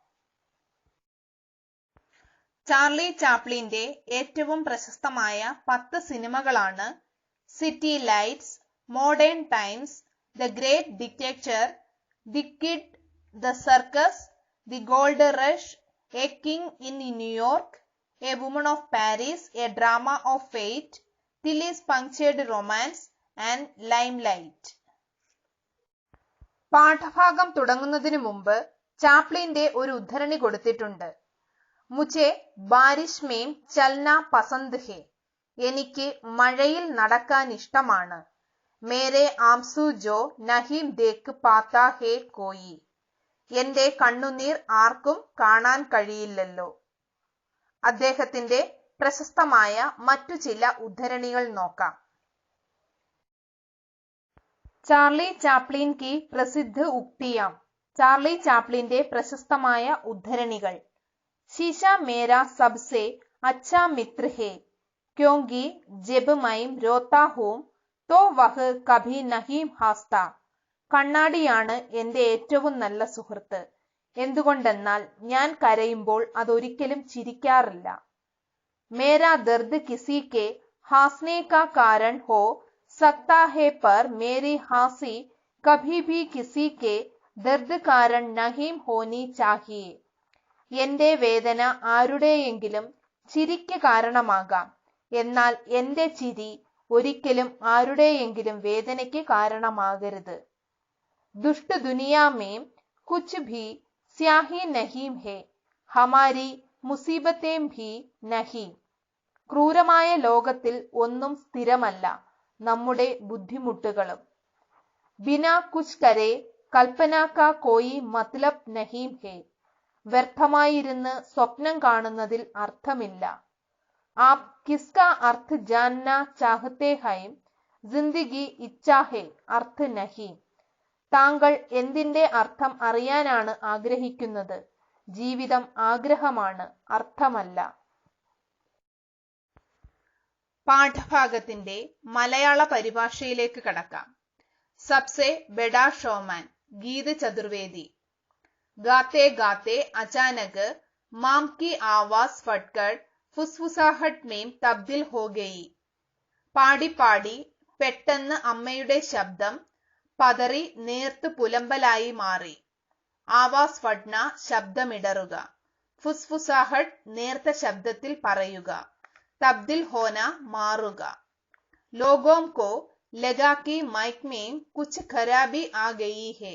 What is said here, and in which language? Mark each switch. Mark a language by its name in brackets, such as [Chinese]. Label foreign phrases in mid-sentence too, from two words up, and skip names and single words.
[Malayalam] ചാർലി ചാപ്ലിന്റെ ഏറ്റവും പ്രശസ്തമായ 10 സിനിമകളാണ് സിറ്റി ലൈറ്റ്സ്, മോഡേൺ ടൈംസ്, ദ ഗ്രേറ്റ് ഡിക്റ്റേറ്റർ, ദി കിഡ്, ദ സർക്കസ്, ദി ഗോൾഡ് റഷ്, എ കിങ് ഇൻ ന്യൂയോർക്ക്, എ വുമൺ ഓഫ് പാരീസ്, എ ഡ്രാമ ഓഫ് ഫെയ്റ്റ്, ടില്ലീസ് പങ്ക്ചേർഡ് റൊമാൻസ് ആൻഡ് ലൈംലൈറ്റ്. പാഠഭാഗം തുടങ്ങുന്നതിന് മുമ്പ് ചാപ്ലിന്റെ ഒരു ഉദ്ധരണി കൊടുത്തിട്ടുണ്ട്. [Hindi] മുझे बारिश में चलना पसंद है. [Malayalam] എനിക്ക് മഴയിൽ നടക്കാൻ ഇഷ്ടമാണ്. [Hindi] मेरे आँसू जो नहीं देख पाता है कोई. [Malayalam] എന്റെ കണ്ണുനീർ ആർക്കും കാണാൻ കഴിയില്ലല്ലോ. അദ്ദേഹത്തിന്റെ പ്രശസ്തമായ മറ്റു ചില ഉദ്ധരണികൾ നോക്കാം. [Hindi] चार्ली चैप्लिन की प्रसिद्ध उक्तियाँ. [Malayalam] ചാർലി ചാപ്ലിന്റെ പ്രശസ്തമായ ഉദ്ധരണികൾ. [Hindi] शीशा मेरा सबसे अच्छा मित्र है क्योंकि जब मैं रोता हूँ तो वह कभी नहीं हंसता. [Malayalam] കണ്ണാടിയാണ് എന്റെ ഏറ്റവും നല്ല സുഹൃത്ത്. എന്തുകൊണ്ടെന്നാൽ ഞാൻ കരയുമ്പോൾ അതൊരിക്കലും ചിരിക്കാറില്ല. [Hindi] मेरा दर्द किसी के हंसने का कारण हो सकता है पर मेरी हंसी कभी भी किसी के दर्द कारण नहीं होनी चाहिए. [Malayalam] എന്റെ വേദന ആരുടെയെങ്കിലും ചിരിക്ക് കാരണമാകാം, എന്നാൽ എന്റെ ചിരി ഒരിക്കലും ആരുടെയെങ്കിലും വേദനയ്ക്ക് കാരണമാകരുത്. [Hindi] दुष्ट दुनिया में कुछ भी स्याही नहीं है हमारी मुसीबतें भी नहीं. [Malayalam] ക്രൂരമായ ലോകത്തിൽ ഒന്നും സ്ഥിരമല്ല, നമ്മുടെ ബുദ്ധിമുട്ടുകളും. [Hindi] बिना कुछ करे कल्पना का कोई मतलब नहीं है. [Malayalam] വ്യർത്ഥമായിരുന്ന് സ്വപ്നം കാണുന്നതിൽ അർത്ഥമില്ല. [Hindi] आप किसका अर्थ जानना चाहते हैं ज़िंदगी इच्छा है अर्थ नहीं. [Malayalam] താങ്കൾ എന്തിന്റെ അർത്ഥം അറിയാനാണ് ആഗ്രഹിക്കുന്നത്? ജീവിതം ആഗ്രഹമാണ്, അർത്ഥമല്ല. പാഠഭാഗത്തിന്റെ മലയാള പരിഭാഷയിലേക്ക് കടക്കാം. [Hindi] सबसे बड़ा शोमैन गीत चतुर्वेदी. गाते गाते अचानक माम की आवाज फटकर फुसफुसाहट में तब्दील हो गई. [Malayalam] പാടി പാടി പെട്ടെന്ന് അമ്മയുടെ ശബ്ദം പതറി നേർത്ത് പുലമ്പലായി മാറി. [Hindi] आवाज़ फटना ശബ്ദമിടറുക. [Malayalam] ഫുസ്ഫുസാഹട്ട് നേർത്ത ശബ്ദത്തിൽ പറയുക. [Hindi] तब्दील होना മാറുക. लोगों को लगा कि माइक में कुछ खराबी आ गई है.